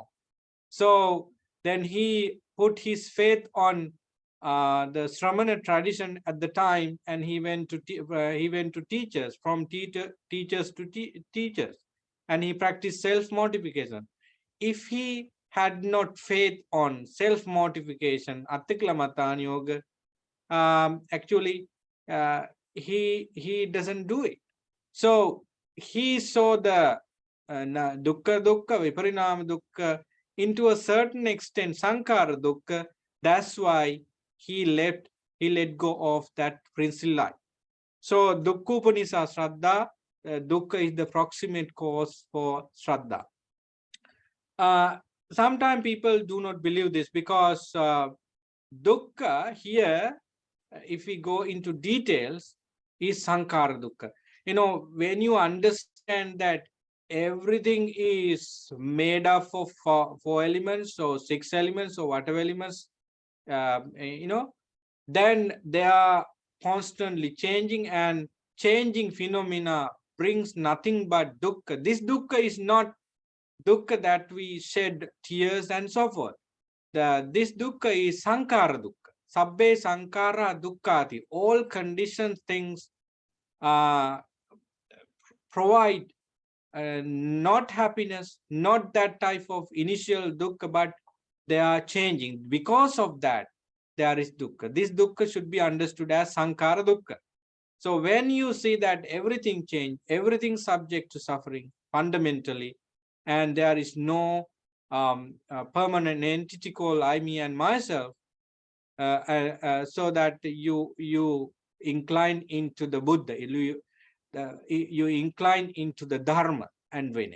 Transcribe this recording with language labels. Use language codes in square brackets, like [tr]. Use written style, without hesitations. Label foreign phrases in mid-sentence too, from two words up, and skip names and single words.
[en] So then he put his faith on the Shramana tradition at the time, and he went to teachers, from teachers to teachers, and he practiced self-mortification. If he had not faith on self-mortification, [pi] Attiklamatan Yoga, [en] actually he doesn't do it. So he saw the [pi] dukkha viparinama dukkha [en] into a certain extent, [pi] sankara dukkha. [en] That's why he left he let go of that princely life. So [pi] dukkha upanisa shraddha, [en] dukkha is the proximate cause for shraddha. Sometimes people do not believe this because dukkha here, if we go into details, is [pi] sankara dukkha. [en] When you understand that everything is made up of four elements or six elements or whatever elements, then they are constantly changing, and changing phenomena brings nothing but dukkha. This dukkha is not dukkha that we shed tears and so forth. This dukkha is [pi] sankara dukkha. Sabbe sankara dukkhati. [en] All conditioned things provide not happiness, not that type of initial dukkha, but they are changing. Because of that, there is dukkha. This dukkha should be understood as [pi] sankara dukkha. [en] So when you see that everything changed, everything subject to suffering fundamentally, and there is no permanent entity called I, me, and myself, so that you incline into the Buddha, you incline into the Dharma and Vinaya.